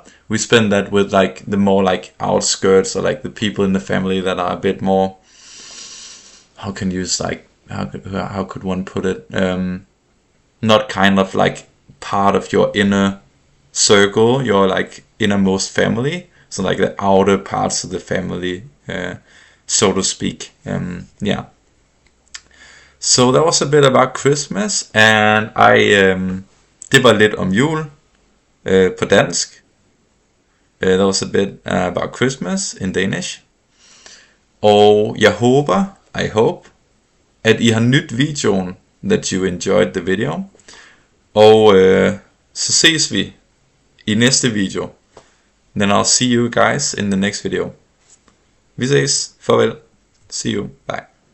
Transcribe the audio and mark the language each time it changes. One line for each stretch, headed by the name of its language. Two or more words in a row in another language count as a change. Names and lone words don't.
English: We spend that with like the more like outskirts, or like the people in the family that are a bit more, how can you use like, how could one put it, not kind of like part of your inner circle, your like innermost family, so like the outer parts of the family, so to speak. Yeah. Så that was a bit about Christmas, and
Danish: det var lidt om jul på dansk.
English: That was a bit about Christmas in Danish.
Danish: Og jeg håber,
English: I hope,
Danish: at I har nydt videoen,
English: that you enjoyed the video.
Danish: Og så ses vi i næste video.
English: Then I'll see you guys in the next video.
Danish: Vi ses. Farvel.
English: See you. Bye.